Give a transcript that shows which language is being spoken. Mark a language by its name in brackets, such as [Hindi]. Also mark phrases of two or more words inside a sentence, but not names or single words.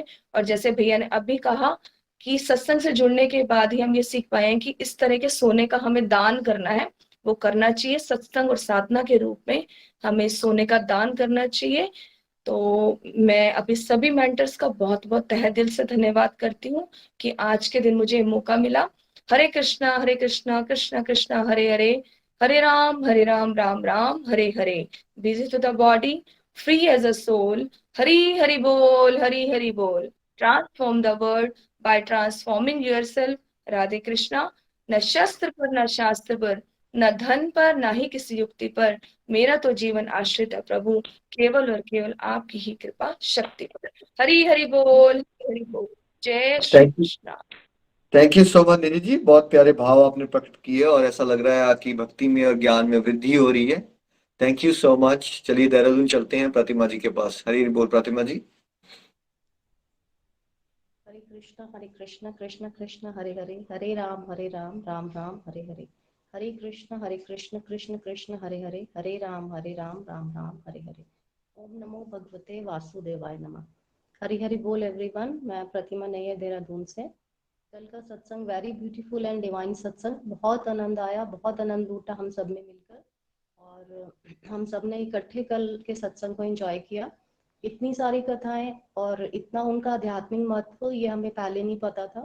[Hindi] और जैसे भैया ने अभी कहा कि सत्संग से जुड़ने के बाद ही हम ये सीख पाए कि इस तरह के सोने का हमें दान करना है, वो करना चाहिए सत्संग और साधना के रूप में, हमें सोने का दान करना चाहिए। तो मैं अभी सभी मेंटर्स का बहुत बहुत तहे दिल से धन्यवाद करती हूँ कि आज के दिन मुझे मौका मिला। [Sanskrit] हरे कृष्णा कृष्णा कृष्णा हरे हरे, हरे राम राम हरे हरे। [English] Busy to the body, free as a soul. [Hindi] हरि हरि हरि बोल। [English] Transform the world by transforming yourself. [Hindi] राधे कृष्णा। न शस्त्र पर न शास्त्र पर, न धन पर, न ही किसी युक्ति पर, मेरा तो जीवन आश्रित है प्रभु केवल और केवल आपकी ही कृपा शक्ति पर। हरि हरि बोल। जय श्री [English] Thank you, [Hindi] कृष्णा। [English] Thank you so much [Hindi] निधि जी, बहुत प्यारे भाव आपने प्रकट किए और ऐसा लग रहा है आपकी भक्ति में और ज्ञान में वृद्धि हो रही है। [English] Thank you so much. [Hindi] चलिए देहरादून चलते हैं प्रतिमा जी के पास। हरी बोल प्रतिमा जी। [Sanskrit] हरे कृष्ण कृष्ण कृष्ण हरे हरे, हरे राम राम राम हरे हरे। हरे कृष्ण कृष्ण कृष्ण हरे हरे, हरे राम राम राम हरे हरे। ओम नमो भगवते वासुदेवाय नमः। [Hindi] हरि हरि बोल एवरीवन। मैं प्रतिमा नैयर देहरादून से। कल का सत्संग [English] very beautiful and divine [Hindi] सत्संग, बहुत आनंद आया, बहुत आनंद लूटा हम सब ने मिलकर। और हम सब ने इकट्ठे कल के सत्संग को एंजॉय किया। इतनी सारी कथाएं और इतना उनका आध्यात्मिक महत्व, ये हमें पहले नहीं पता था।